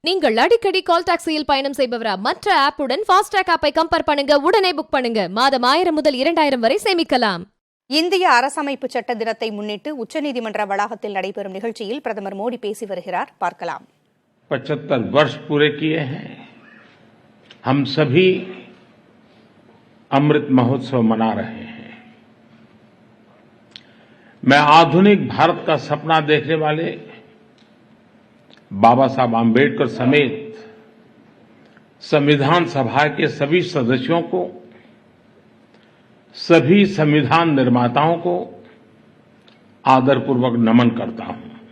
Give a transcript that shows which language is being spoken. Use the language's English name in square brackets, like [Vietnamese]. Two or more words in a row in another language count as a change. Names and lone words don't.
[Tamil] நீங்கள் அடிக்கடி கால் டாக்ஸியில் பயணம் செய்பவரா? மற்ற ஆப்புடன் ஃபாஸ்டாக் ஆப்பை கம்பேர் பண்ணுங்க, உடனே புக் பண்ணுங்க. மாதம் 1000 முதல் 2000 வரை சேமிக்கலாம். இந்திய அரசமைப்பு சட்ட தினத்தை முன்னிட்டு உச்சநீதிமன்ற வளாகத்தில் நடைபெறும் நிகழ்ச்சியில் பிரதமர் மோடி பேசி வருகிறார். பார்க்கலாம். [Hindi] 75 वर्ष पूरे किए हैं. हम सभी अमृत महोत्सव मना रहे हैं. मैं आधुनिक भारत का सपना देखने वाले बाबा साहब आम्बेडकर समेत संविधान सभा के सभी सदस्यों को, सभी संविधान निर्माताओं को आदरपूर्वक नमन करता हूं.